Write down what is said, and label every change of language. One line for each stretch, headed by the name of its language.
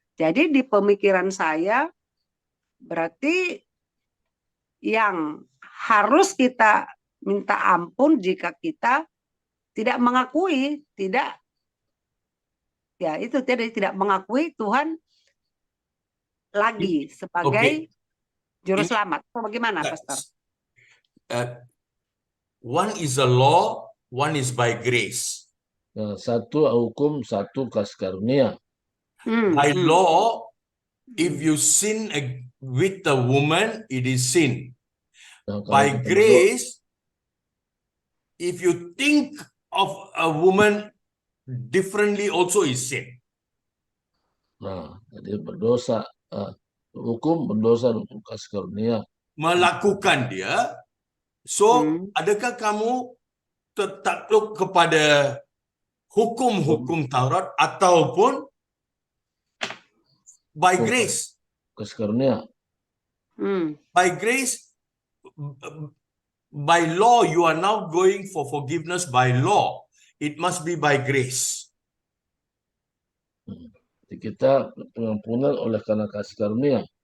Indonesian: Jadi di pemikiran saya berarti yang harus kita minta ampun jika kita tidak mengakui, tidak mengakui Tuhan lagi sebagai Juru Selamat. Bagaimana, Pastor?
English: One is a law, one is by grace.
Indonesian: Satu hukum, satu kasih karunia.
English: By law, if you sin with a woman, it is sin. By grace, if you think of a woman differently, also is sin.
Indonesian: Nah, jadi berdosa, hukum berdosa, hukum kasih karunia. Melakukan dia. So, adakah kamu takluk kepada hukum-hukum Taurat ataupun
English: by grace?
Indonesian: Kasih karunia.
English: By grace, by law, you are now going for forgiveness by law. It must be by grace.
Indonesian: Jadi kita pengampunan oleh karena kasih karunia.